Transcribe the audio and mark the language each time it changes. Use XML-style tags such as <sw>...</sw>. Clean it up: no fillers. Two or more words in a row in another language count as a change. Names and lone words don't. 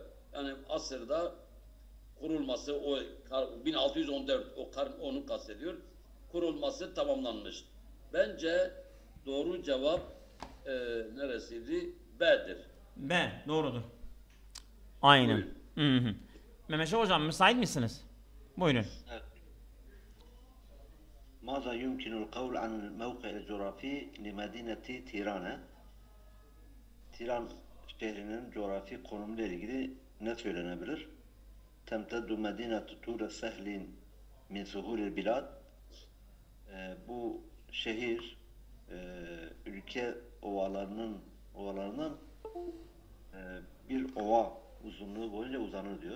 <tr>Yani asırda kurulması 1614 onu kastediyor. Kurulması tamamlanmış. Bence doğru cevap neresiydi? B'dir. B. Doğrudur. Aynen. Mehmet Hocam müsait misiniz? Buyurun. Evet.</tr> <ar>ماذا يمكن القول عن الموقع الجغرافي لمدينة تيرانة?</ar> <tr>Tiran şehrinin coğrafi konumuyla ilgili ne söylenebilir?</tr> <ar>تمتد مدينة تور سهل من سهول البلاد.</ar> <tr>Bu şehir ülke ovalarından bir ova uzunluğu boyunca uzanır diyor.</tr>